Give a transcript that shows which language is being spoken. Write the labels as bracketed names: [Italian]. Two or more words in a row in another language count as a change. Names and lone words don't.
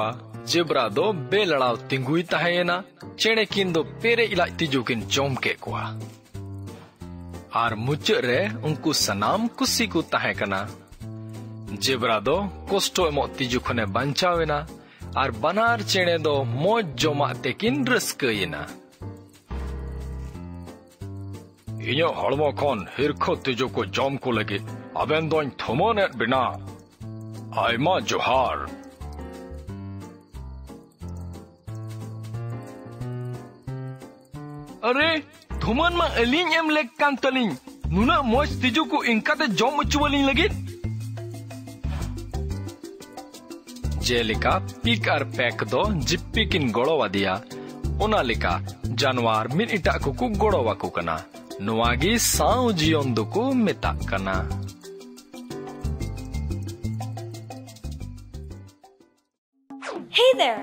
[Santali] Zebra do beladaw tingui tahayena chene kin do pere ilai tijukin jom ke kuwa. Ar mucuk re unku sanam kusi ku tahe kana. Zebra do kosto emok tiju khone banchawena ar banar chene do moj joma tekin raskayena. Inyok hormo kon hirkho tiju ko jom ko lagi aben doin thomonet bina. Aima johar. Are, thoman ma alin em lek kan talin. Nuna moj tiju ko inkate jom uchuwalin lagi. Jelika pik ar pack do jippikin gorowadia. Ona lika janwar min ita ko gorowaku kana. Nuagi Sao Jion duku metak kana. [English] Hey there!